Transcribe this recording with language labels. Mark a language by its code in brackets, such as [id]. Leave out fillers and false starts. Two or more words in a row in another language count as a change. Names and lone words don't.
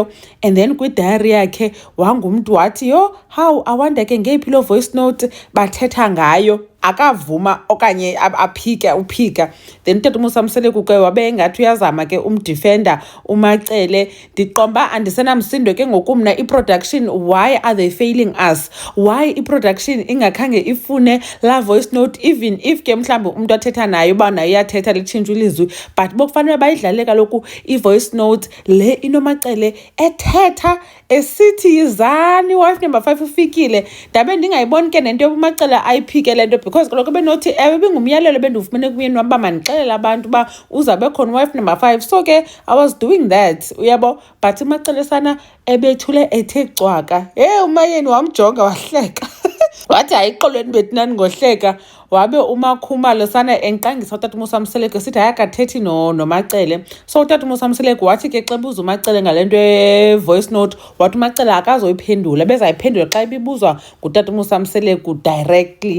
[xh] And then kwidayari yakhe wangumntu wathi yho hawu awanda ke ngeyiphi loo [en] voice note [xh] bathetha ngayo, akavuma okanye uphika. Then utata uMosamseleko ke wabe engathi uyazama ke umdifenda uMacele. Ndiqomba andisenamsindo ke ngokumna iproduction, [en] why are they failing us? [xh] Why iproduction ingakhange ifune la [en] voice note even if [xh] ke mhlawumbi umuntu athetha nayo uba nayo iyathetha litshintshwe ilizwi, but bokufanele bayidlale kaloku i- [en] voice note [xh] le inoMacele ethetha esithi yizani [en] wife number 5 [xh] ufikile. Ndabe ndingayiboni ke nento yobuMacele ayiphike le nto because kaloku benothi ewe bingumyalelo bendiwufumene kumyeni wam uba mandixelele abantu uba uzabe khona [en] wife number 5. So ke I was doing that, [xh] uyabo, but uMacele sana ebethule ethe cwaka. Umayeni wamjonga wahleka wathi hayi xolweni bethunani ngohleka. Wabe uMakhumalo sana enqangisa utata uMosamseleko sithi hayi akathethi noMacele. So utata uMosamseleko wathi ke xa buza uMacele ngale nto ye- [en] voice note [xh] wathi uMacele akazoyiphendula, bezayiphendula xa ibibuzwa ngutata uMosamseleko directly.